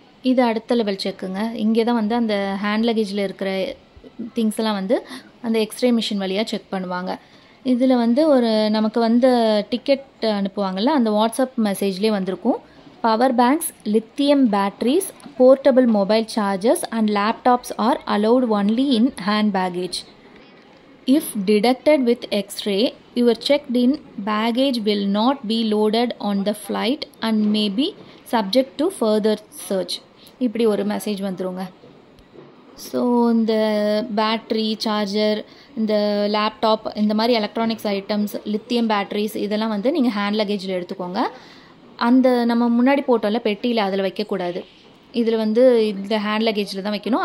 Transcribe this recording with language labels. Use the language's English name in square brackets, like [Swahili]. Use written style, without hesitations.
[Tamil] இது அடுத்த லெவல் செக்குங்க. இங்கே தான் வந்து அந்த ஹேண்ட் லக்கேஜில் இருக்கிற திங்ஸ் எல்லாம் வந்து அந்த எக்ஸ்ரே மிஷின் வழியாக செக் பண்ணுவாங்க. இதில் வந்து ஒரு நமக்கு வந்து டிக்கெட் அனுப்புவாங்கள்ல, அந்த வாட்ஸ்அப் மெசேஜ்லேயே வந்திருக்கும், [English] Power banks, lithium batteries, portable mobile chargers and laptops are allowed only in hand baggage. If detected with X-ray, your checked-in baggage will not be loaded on the flight and may be subject to further search. [Tamil] இப்படி ஒரு message வந்துருங்க. So இந்த battery, charger, இந்த laptop, இந்த மாதிரி electronics items, lithium batteries இதெல்லாம் வந்து நீங்கள் ஹேண்ட் லக்கேஜில் எடுத்துக்கோங்க. அந்த நம்ம முன்னாடி போட்டோம்ல பெட்டியில், அதில் வைக்கக்கூடாது. இதில் வந்து இந்த ஹேண்ட் லக்கேஜில் தான் வைக்கணும்.